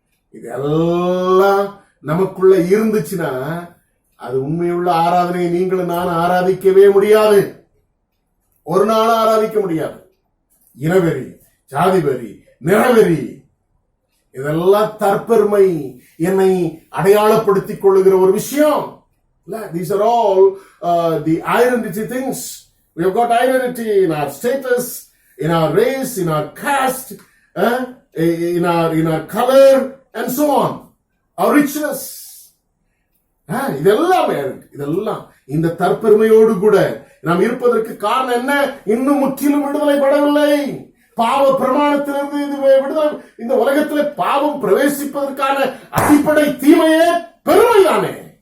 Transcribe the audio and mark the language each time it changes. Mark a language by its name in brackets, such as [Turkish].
[Tamil] இதெல்லாம் நமக்குள்ள இருந்துச்சுன்னா அது உண்மையுள்ள ஆராதனை நீங்களும் நானும் ஆராதிக்கவே முடியாது. ஒரு நாள் ஆராதிக்க முடியாது. இனவெறி, ஜாதி வெறி, நிறவெறி, இதெல்லாம் தற்பெருமை, என்னை அடையாளப்படுத்திக் கொள்ளுகிற ஒரு விஷயம். [English] These are all the identity things. We have got identity in our status, in our race, in our caste, in our color, and so on. Our richness. [Tamil] இதெல்லாம் இந்த தற்பெருமையோடு கூட நாம் இருப்பதற்கு காரணம் என்ன? இன்னும் முற்றிலும் விடுதலை படவில்லை. பாவ பிரமாணத்திலிருந்து விடுதலை. இந்த உலகத்திலே பாவம் பிரவேசிப்பதற்கான அடிப்படை தீமையே பெருமைதானே.